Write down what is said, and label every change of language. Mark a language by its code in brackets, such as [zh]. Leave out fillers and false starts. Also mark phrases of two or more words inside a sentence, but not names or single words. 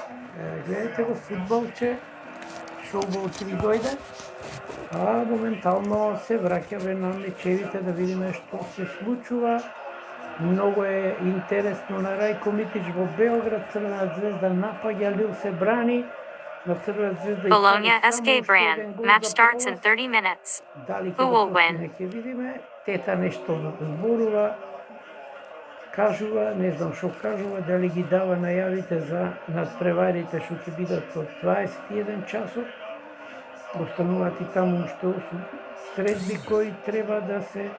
[mk] Гледате го фудбалче, шоубол ќе ви дојде. А моментално се враќаме на мечевите да видиме што се случува. Многу е интересно на Рајко Митич во Белград. Црвена звезда напаѓа, Лил се брани. На Црвена звезда [en] Bologna SK Brand, match starts in 30 minutes. Who will win? [mk] Ќе видиме. Тета нешто зборува. Кажува, не знам што кажува, дали ги дава најавите за надпреварите што ќе бидат од 21 часот. Остануваат и таму што средби кои треба да се